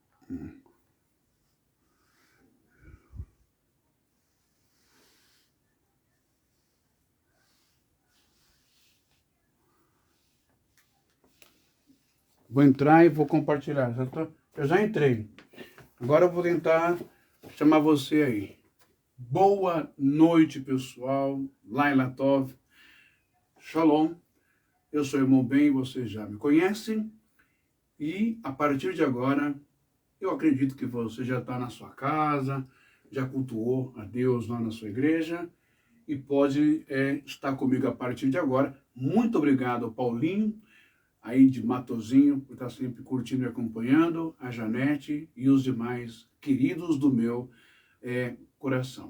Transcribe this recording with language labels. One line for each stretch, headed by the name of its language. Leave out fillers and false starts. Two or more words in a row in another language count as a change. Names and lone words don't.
Portuguese: Vou entrar e vou compartilhar. Eu já entrei. Agora eu vou tentar chamar você aí. Boa noite, pessoal.
Hebrew: לילה טוב.
Portuguese: Shalom. Eu sou o irmão Ben, vocês já me conhecem. E a partir de agora, eu acredito que você já está na sua casa, já cultuou a Deus lá na sua igreja e pode estar comigo a partir de agora. Muito obrigado ao Paulinho, aí de Matozinho, por estar sempre curtindo e acompanhando, a Janete e os demais queridos do meu coração.